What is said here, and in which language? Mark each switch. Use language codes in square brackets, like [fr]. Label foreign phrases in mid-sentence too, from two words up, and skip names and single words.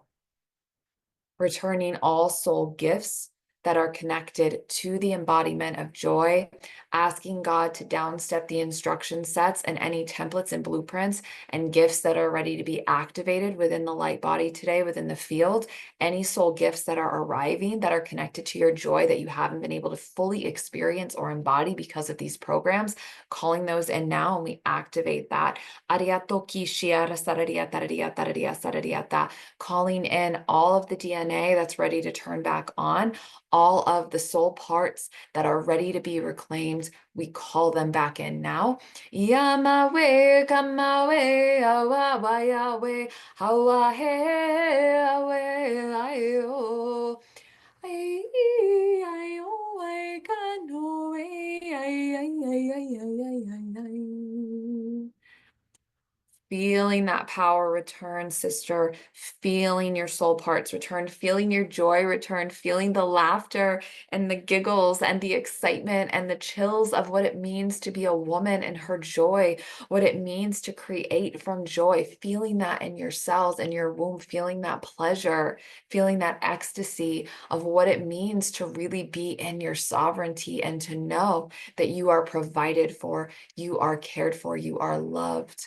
[en] Returning all soul gifts that are connected to the embodiment of joy, asking God to downstep the instruction sets and any templates and blueprints and gifts that are ready to be activated within the light body today, within the field, any soul gifts that are arriving that are connected to your joy that you haven't been able to fully experience or embody because of these programs, calling those in now, and we activate that. Calling in all of the DNA that's ready to turn back on, all of the soul parts that are ready to be reclaimed, we call them back in now. Yamawe, kamawe, awa, yawe, hawa, he, awe, ayo. Ay, ay, oh, ay, kano, ay, ay, ay, ay, ay, ay, ay, ay. Feeling that power return, sister, feeling your soul parts return, feeling your joy return, feeling the laughter and the giggles and the excitement and the chills of what it means to be a woman and her joy, what it means to create from joy, feeling that in your cells and your womb, feeling that pleasure, feeling that ecstasy of what it means to really be in your sovereignty and to know that you are provided for, you are cared for, you are loved.